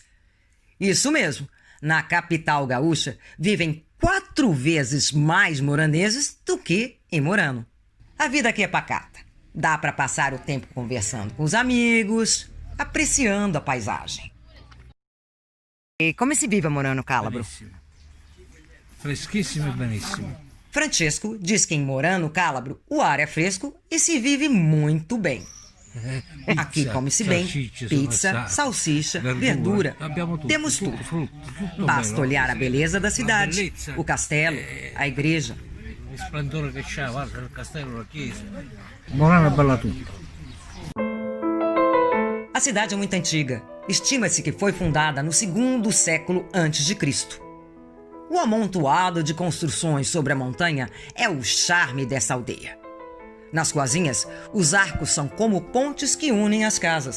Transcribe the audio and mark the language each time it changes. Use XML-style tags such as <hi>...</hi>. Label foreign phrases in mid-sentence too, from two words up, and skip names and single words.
<pt>Isso mesmo, na capital gaúcha vivem 4 vezes mais moraneses do que em Morano. A vida aqui é pacata. Dá para passar o tempo conversando com os amigos, apreciando a paisagem. E como se vive a Morano Calabro?</pt> <it>Freschissimo e benissimo.</it> <pt>Francesco diz que em Morano Calabro o ar é fresco e se vive muito bem. Aqui come-se bem, pizza, salsicha, verdura, temos tudo. Basta olhar a beleza da cidade, o castelo, a igreja.</pt> <it>O esplendore che c'ha, guarda, il castello, la chiesa. Morano è bella tutta.</it> <pt>A cidade é muito antiga. Estima-se que foi fundada no 2º século a.C. O amontoado de construções sobre a montanha é o charme dessa aldeia. Nas ruazinhas, os arcos são como pontes que unem as casas.</pt>